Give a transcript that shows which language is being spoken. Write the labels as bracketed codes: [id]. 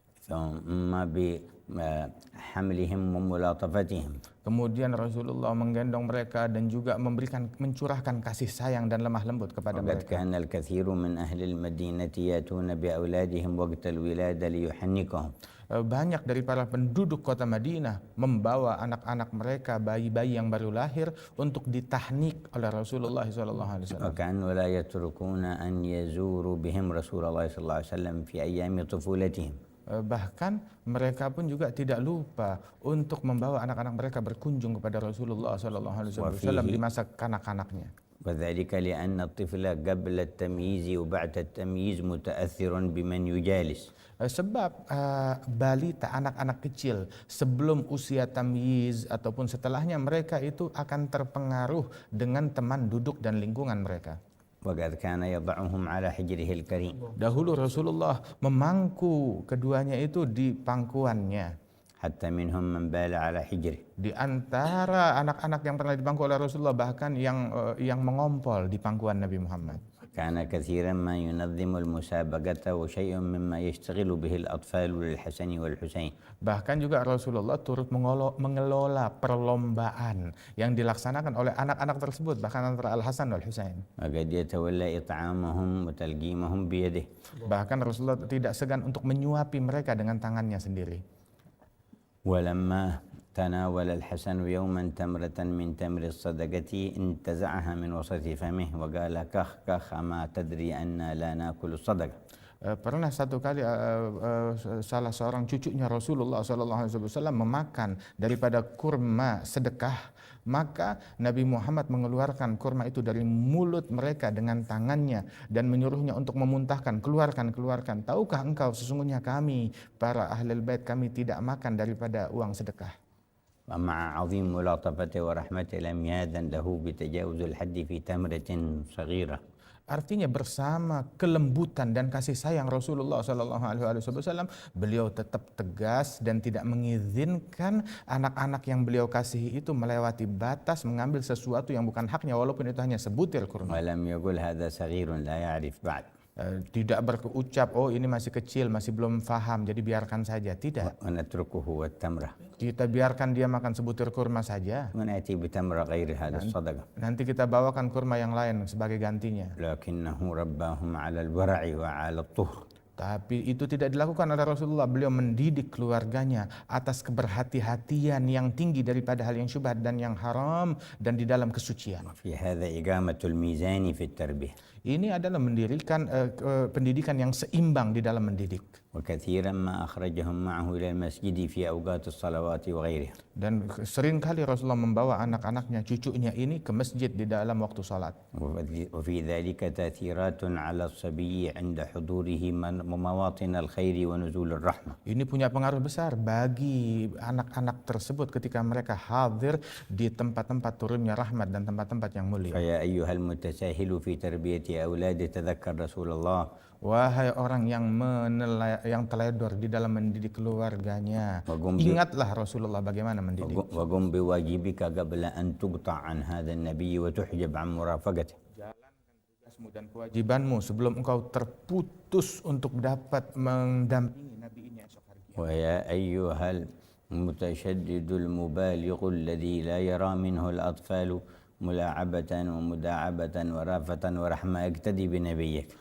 [ar] ثم بحملهم وملاطفتهم. [id] Kemudian Rasulullah menggendong mereka dan juga mencurahkan kasih sayang dan lemah lembut kepada [ar] وقد [id] mereka. [ar] كان الكثير من أهل المدينة يأتون بأولادهم وقت الولادة ليحنكهم. [id] Banyak dari para penduduk kota Madinah membawa anak-anak mereka, bayi-bayi yang baru lahir, untuk ditahnik oleh Rasulullah SAW. [ar] وكانوا لا يتركون أن يزوروا بهم رسول الله صلى الله عليه وسلم في أيام طفولتهم. [id] Bahkan mereka pun juga tidak lupa untuk membawa anak-anak mereka berkunjung kepada Rasulullah sallallahu alaihi wasallam di masa kanak-kanaknya. [ar] وذلك لأن الطفل قبل التمييز وبعد التمييز متأثر بمن يجالس. [id] Sebab balita, anak-anak kecil sebelum usia tamyiz ataupun setelahnya, mereka itu akan terpengaruh dengan teman duduk dan lingkungan mereka. [ar] وقد كان يضعهم على حجره الكريم. [id] Dahulu Rasulullah memangku keduanya itu di pangkuannya. [ar] حتى منهم من بال على حجره. [id] Di antara anak-anak yang pernah dipangku oleh Rasulullah, bahkan yang mengompol di pangkuan Nabi Muhammad. [ar] كان كثيرا ما ينظم المسابقة وشيء مما يشتغل به الأطفال للحسن والحسين. [id] Bahkan juga Rasulullah turut mengelola perlombaan yang dilaksanakan oleh anak-anak tersebut, bahkan antara Al-Hasan wal Husain. [ar] وقد يتولى إطعامهم وتلقيمهم بيده. [id] Bahkan Rasulullah tidak segan untuk menyuapi mereka dengan tangannya sendiri. [ar] ولما تناول الحسن يوما تمرة من تمر الصدقة انتزعها من وسط فمه وقال كخ كخ أما تدري أن لا نأكل الصدقة. [id] Pernah satu kali salah seorang cucunya Rasulullah SAW memakan daripada kurma sedekah, maka Nabi Muhammad mengeluarkan kurma itu dari mulut mereka dengan tangannya dan menyuruhnya untuk memuntahkan, keluarkan. Tahukah engkau sesungguhnya kami para ahlul bait, kami tidak makan daripada uang sedekah. [ar] ومع عظيم ملاطفته ورحمته لم يأذن له بتجاوز الحد في تمرة صغيرة. [id] Artinya bersama kelembutan dan kasih sayang Rasulullah SAW, beliau tetap tegas dan tidak mengizinkan anak-anak yang beliau kasihi itu melewati batas mengambil sesuatu yang bukan haknya, walaupun itu hanya sebutir kurma. [ar] ولم يقل هذا صغير لا يعرف بعد. [id] Tidak berucap, oh ini masih kecil, masih belum faham, jadi biarkan saja. Tidak. [ar] ونتركه والتمرة. [id] Kita biarkan dia makan sebutir kurma saja. [ar] ونأتي بتمرة غير هذا الصدقة. [id] Nanti kita bawakan kurma yang lain sebagai gantinya. [ar] لكنه رباهم على الورع وعلى الطهر. [id] Tapi itu tidak dilakukan oleh Rasulullah. Beliau mendidik keluarganya atas keberhati-hatian yang tinggi daripada hal yang syubhat dan yang haram, dan di dalam kesucian. [ar] في هذا إقامة الميزان في التربية. [id] Ini adalah mendirikan pendidikan yang seimbang di dalam mendidik. [ar] وكثيرا ما أخرجهم معه إلى المسجد في أوقات الصلوات وغيرها. [id] Dan seringkali Rasulullah membawa anak-anaknya, cucunya ini ke masjid di dalam waktu salat. [ar] وفي ذلك تأثيرات على الصبي عند حضوره مواطن الخير ونزول الرحمة. [id] Ini punya pengaruh besar bagi anak-anak tersebut ketika mereka hadir di tempat-tempat turunnya rahmat dan tempat-tempat yang mulia. [ar] فيا أيها المتساهل في تربية أولاده تذكر رسول الله. [id] Wahai orang yang teledor di dalam mendidik keluarganya, ingatlah Rasulullah bagaimana mendidik. [ar] وقم بواجبك قبل أن تقطع عن هذا النبي وتحجب عن مرافقته. [id] Jalankan tugasmu dan kewajibanmu sebelum engkau terputus untuk dapat mendampingi Nabi ini esok hari kiamat. [ar] ويا أيها المتشدد المبالغ الذي لا يرى منه الأطفال ملاعبة ومداعبة ورافة ورحمة اقتدي بنبيك.